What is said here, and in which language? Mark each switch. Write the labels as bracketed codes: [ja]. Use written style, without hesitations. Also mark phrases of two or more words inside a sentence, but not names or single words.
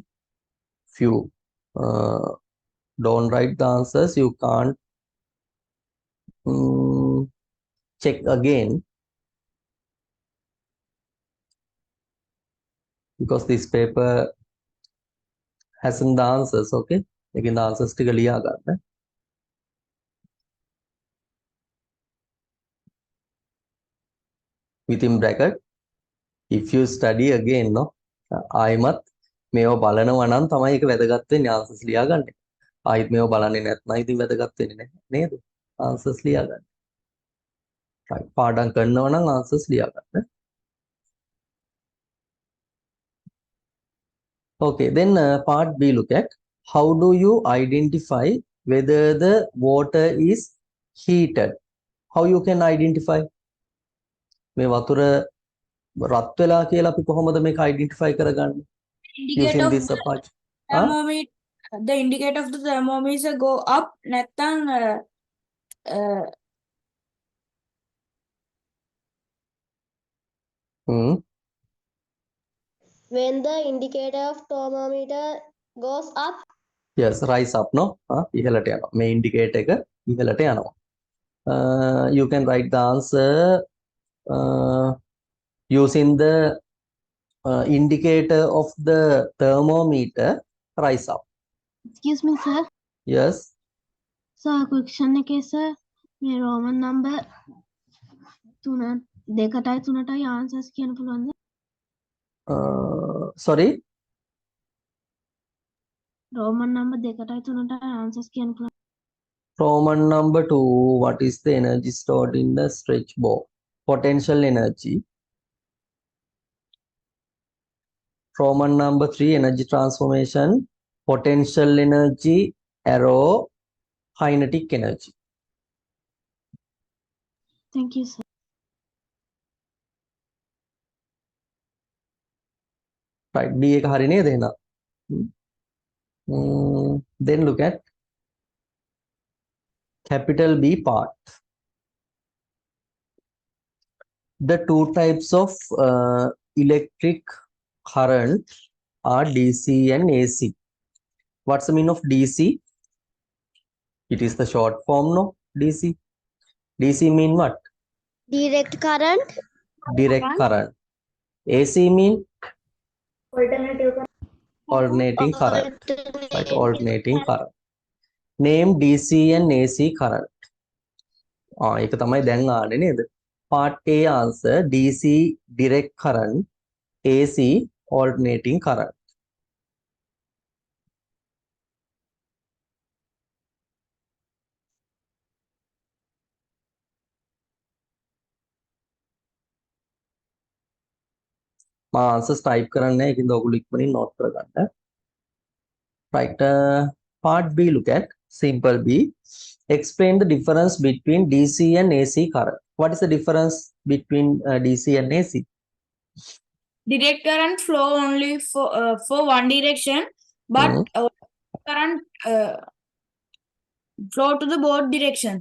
[en] If you don't write the answers, you can't check again, because this paper hasn't the answers, okay? Again, the answers [si] ටික ලියා ගන්න. [en] Within bracket, if you study again, no? [si] ආයිමත් මේව බලනවා නම් තමයි ඒක වැදගත් වෙන්නේ answers ලියා ගන්න. ආයිත් මේව බලන්නේ නැත්නම් ඉතින් වැදගත් වෙන්නේ නැහැ නේද? answers ලියා ගන්න. right. පාඩම් කරනවා නම් answers ලියා ගන්න. [en] Okay, then part B, look at how do you identify whether the water is heated? How you can identify? මේ වතුර රත් වෙලා කියලා අපි කොහොමද මේක identify කරගන්නේ? Indicate Using of this the approach. thermometer. The indicator of the thermometer go up. [si] නැත්තම් [en] When the indicator of thermometer goes up, Yes, rise up no? [si] ඉහළට යනවා. මේ indicator එක ඉහළට යනවා. [en] You can write the answer using the indicator of the thermometer rise up. Excuse me, sir. Yes. [si] So question එකේ sir මේ [en] Roman number 2යි answers [si] කියන්න පුළුවන්ද? [en] Sorry. Roman number 2යි answers [si] කියන්න පුළුවන්. [en] Roman number 2, what is the energy stored in the stretch ball? Potential energy. Roman number 3, energy transformation, potential energy, arrow, kinetic energy. Thank you, sir. Right, [si] D එක හරි නේද එහෙනම්? [en] Then look at capital B part. The two types of electric current are DC and AC. What's the meaning of DC? It is the short form, no? DC. DC mean what? direct current, Direct current. AC mean alternating current. Right, alternating current. Name DC and AC current. [si] ඒක තමයි දැන් ආන්නේ නේද? [en] Part A answer DC direct current, AC alternating current. [si] මා answers type කරන්නේ නැහැ. ඒකින්ද ඔයගොල්ලෝ ඉක්මනින් note කරගන්න. [en] Right. Part B, look at simple B. Explain the difference between DC and AC current. What is the difference between DC and AC? direct current flow only for one direction, but current flow to the both directions.